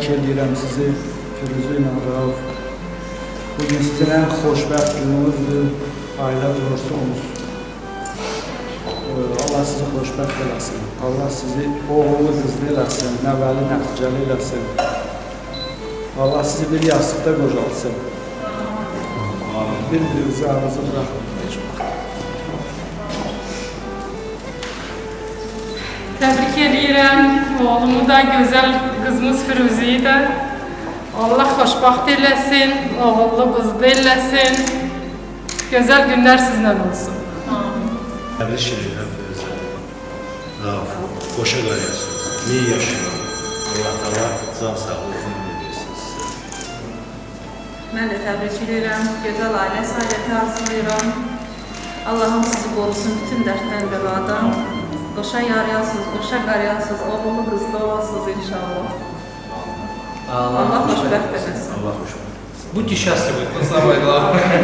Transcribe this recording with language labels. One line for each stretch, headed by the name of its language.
Azerbaijani: edirəm sizi Firuzə ilə Rauf. Bugün sizin ən xoşbəxt gününüzdür. Ailə durursunuz. Allah sizi xoşbəxt eləsin. Allah sizi oğullu qızlı eləsin, nəvəli nəticəli eləsin. Allah sizi bir yastıqda qocalsın. Bir-birinizi ağzı bıraxın. Təbrik edirəm oğlumu da, gözəl qızımız Firuzəyi də. Allah xoşbəxt eləsin, oğullu qızlı eləsin. Gözəl günlər sizlə olsun. Təbrik edirəm Firuzə. Rauf, qoşa qayarsın. Min yaşına. Allah təala can sağlığı uzun ömür versin sizə. Mən də təbrik edirəm, gözəl ailə saadəti arzulayıram. Allahım sizi qorusun bütün dərddən bəladan. Qoşa yarayasınız, qoşa qarayasınız, oğullu qızlı olasınız inşallah. Allah xoşbəxt eləsin. Allah xoşbəxt.
Russian: Будьте счастливы, это самое главное.